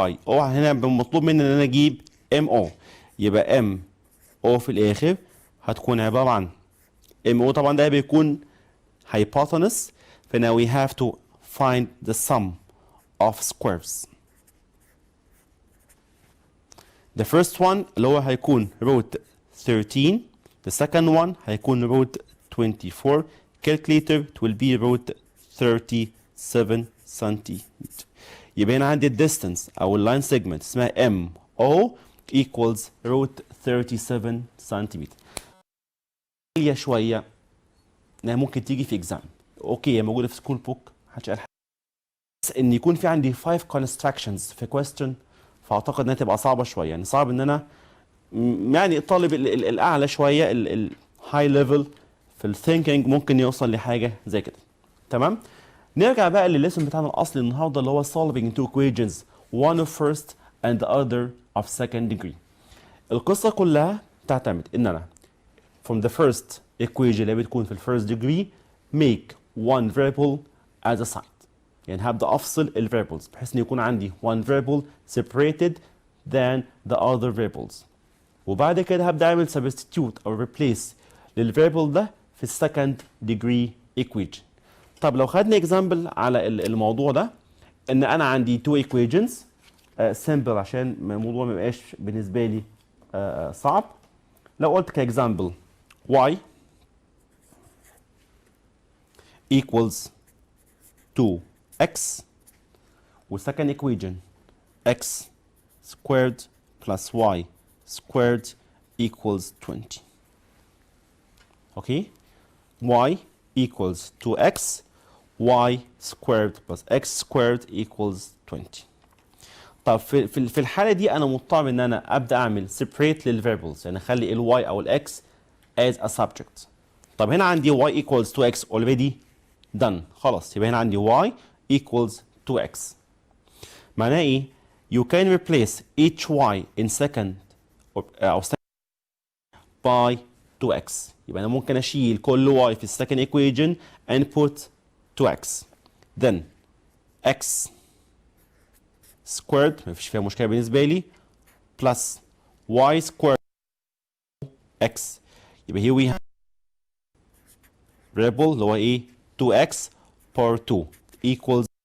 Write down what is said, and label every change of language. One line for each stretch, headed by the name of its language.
Arabic: هنا مطلوب مني ان انا اجيب M O، يبقى M O في الاخر هتكون عباره عن M O، طبعا ده بيكون hypotenuse، فنا we have to find the sum of squares.
English: The first one اللي هو هيكون root 13. The second one هيكون root 24. Calculator it will be root 37 centimeter.
Arabic: يبقى هنا عندي الديستانس أو اللاين سيجمنت اسمها MO equals root 37 سنتيمتر. هي شوية انها ممكن تيجي في اكزام. اوكي هي موجودة في سكول بوك محدش قال حاجة. بس ان يكون في عندي 5 constructions في question فاعتقد انها تبقى صعبة شوية. يعني صعب ان انا يعني الطالب الاعلى شوية الهاي ليفل في الثينكينج ممكن يوصل لحاجة زي كده.
English: تمام؟ نرجع بقى للليسون بتاعنا الاصلي النهارده اللي هو solving two equations one of first and the other of second degree. القصة كلها تعتمد ان انا from the first equation اللي بتكون في first degree make one variable as a side.
Arabic: يعني هبدأ افصل ال variables بحيث ان يكون عندي one variable separated than the other variables. وبعد كده هبدأ اعمل substitute او replace لل variable ده في second degree equation. طب لو خدنا example على الموضوع ده ان انا عندي two equations simple عشان الموضوع ما يبقاش بالنسبة لي صعب.
English: لو قلت كاكزامبل y equals 2x والsecond equation x squared plus y squared equals 20. Okay, y equals 2x, y squared plus x squared equals 20.
Arabic: طب في الحالة دي أنا مضطر إن أنا أبدأ أعمل separate للفاريبلز، يعني أخلي ال y أو ال x as a subject.
English: طب هنا عندي y equals 2x already done خلاص، يبقى هنا عندي y equals 2x. معناه إيه؟ You can replace each y in second أو second by 2x.
Arabic: يبقى أنا ممكن أشيل كل y في second equation and put 2x.
English: Then x squared مفيش فيها مشكلة بالنسبة لي plus y squared x. يبقى here we have variable اللي هو ايه 2x power 2 equals.